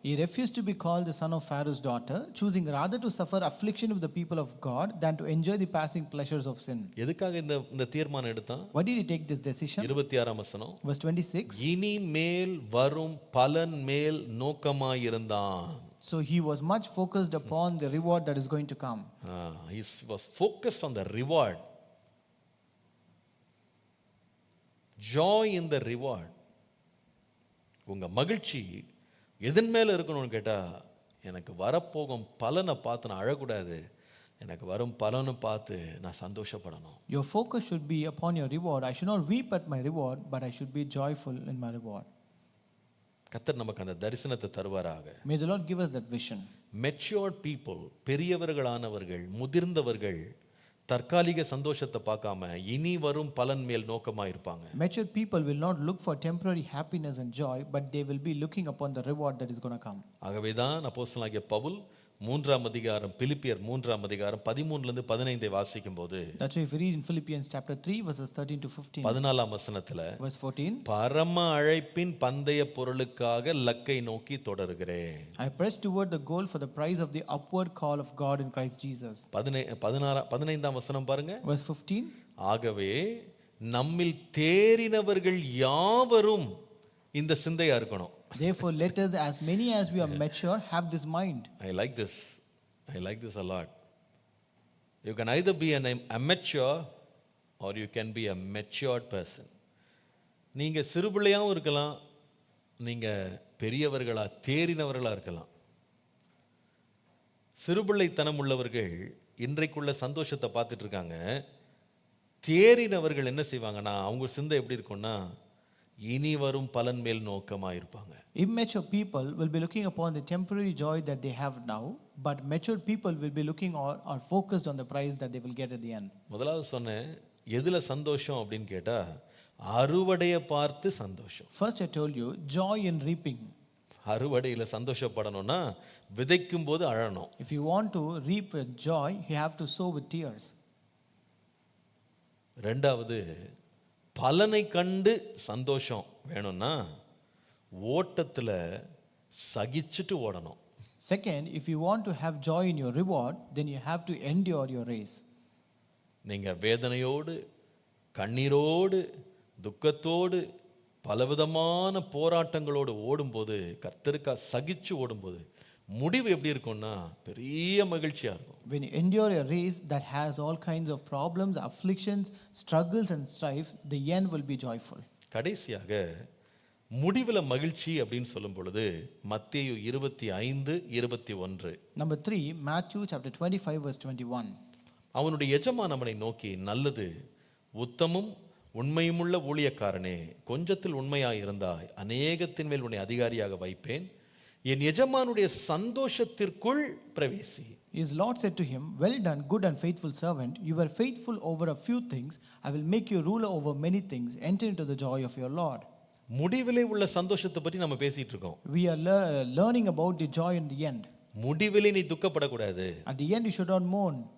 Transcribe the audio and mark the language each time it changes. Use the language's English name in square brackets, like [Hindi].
[English] He refused to be called the son of Pharaoh's daughter, choosing rather to suffer affliction with the people of God than to enjoy the passing pleasures of sin. [Tamil] எதுக்காக இந்த தீர்மானம் எடுத்தான்? [English] Why did he take this decision? [Tamil] 26ஆம் வசனம். [English] Verse 26. [Tamil] இனி மேல் வரும் பலன் மேல் நோக்கமாயிருந்தான். [English] So he was much focused upon the reward that is going to come. He was focused on the reward. Joy in the reward. [Tamil] உங்க மகிழ்ச்சி எதன் மேல இருக்கணும்னு கேட்டா, எனக்கு வரப்போகும் பலனை பார்த்து நான் அழக்கூடாது, எனக்கு வரும் பலனை பார்த்து நான் சந்தோஷப்படணும். [English] Your focus should be upon your reward. I should not weep at my reward, but I should be joyful in my reward. [Tamil] கர்த்தர் நமக்கு அந்த தரிசனத்தை தருவாராக. [English] May the Lord give us that vision. Matured people, [Tamil] பெரியவர்களானவர்கள், முதிர்ந்தவர்கள் தற்காலிக சந்தோஷத்தை பார்க்காம இனி வரும் பலன் மேல் நோக்கமா இருப்பாங்க. [English] Mature people will not look for temporary happiness and joy, but they will be looking upon the reward that is going to come. [Tamil] ஆகவேதான் அப்போஸ்தலனாகிய பவுல் 3ஆம் அதிகாரம், பிலிப்பியர் 3ஆம் அதிகாரம் 13-15 வாசிக்கும் போது, [English] That's why if you read in Philippians chapter 3 verses 13 to 15, [Tamil] 14ஆம் வசனத்துல, [English] verse 14, [Tamil] பரம அழைப்பின் பந்தய பொருளுக்காக லக்கை நோக்கி தொடருகிறேன். [English] I press toward the goal for the prize of the upward call of God in Christ Jesus. [Tamil] 15ஆம் வசனம் பாருங்க. [English] Verse 15, [Tamil] ஆகவே நம்மில் தேறினவர்கள் யாவரும் இந்த சிந்தையா இருக்கணும். [English] therefore let us, as many as we are mature, have this mind. I like this a lot. You can either be an immature or you can be a matured person. [Tamil] நீங்க சிறுபிள்ளையாவும் இருக்கலாம், நீங்க பெரியவர்களா தேறினவர்களா இருக்கலாம். சிறுபிள்ளைத்தனம் உள்ளவர்கள் இன்றைக்குள்ள சந்தோஷத்தை பார்த்துட்டு இருக்காங்க. தேறினவர்கள் என்ன செய்வாங்கன்னா, அவங்க சிந்தை எப்படி இருக்கும்னா, இனி வரும் பலன் மேல் நோக்கமா இருப்பாங்க. [English] Immature people will be looking upon the temporary joy that they have now, but mature people will be looking or focused on the prize that they will get at the end. [Tamil] முதலாவது சொன்னேன், எதுல சந்தோஷம் அப்படின்னு கேட்டா, அறுவடையை பார்த்து சந்தோஷம். [English] First I told you, joy in reaping. [Tamil] அறுவடையில சந்தோஷப்படணும்னா விதைக்கும் போது அழணும். [English] If you want to reap with joy, you have to sow with tears. [Tamil] ரெண்டாவது, பலனை கண்டு சந்தோஷம் வேணும்னா ஓட்டத்துல சகிச்சுட்டு ஓடணும். [English] Second, if you want to have joy in your reward, then you have to endure your race. [Tamil] நீங்க வேதனையோடு, கண்ணீரோடு, துக்கத்தோடு, பலவிதமான போராட்டங்களோடு ஓடும்போது, கர்த்தருக்கா சகிச்சு ஓடும்போது முடிவு எப்படி இருக்கும்னா பெரிய மகிழ்ச்சியா இருக்கும். [English] When you endure a race that has all kinds of problems, afflictions, struggles and strife, the end will be joyful. [Tamil] கடைசியாக முடிவுல மகிழ்ச்சி அப்படின்னு சொல்லும் பொழுது மத்தேயு 25:21. [English] Number 3, Matthew chapter 25 verse 21. [Tamil] அவனுடைய எஜமான் அவனை நோக்கி, நல்லது, உத்தமும் உண்மையுமுள்ள ஊழியக்காரனே, கொஞ்சத்தில் உண்மையாயிருந்தாய், அநேகத்தின் மேல் உன்னை அதிகாரியாக வைப்பேன், என் எஜமானுடைய சந்தோஷத்திற்குள் பிரவேசி. [English] His Lord said to him, well done, good and faithful servant. You were faithful over a few things. I will make you ruler over many things. Enter into the joy of your Lord. [Tamil] முடிவிலே உள்ள சந்தோஷத்தை பற்றி நம்ம பேசிட்டு இருக்கோம். [English] We are learning about the joy in the end. [Tamil] முடிவிலே நீ துக்கப்படக்கூடாது. [English] At the end you should not mourn.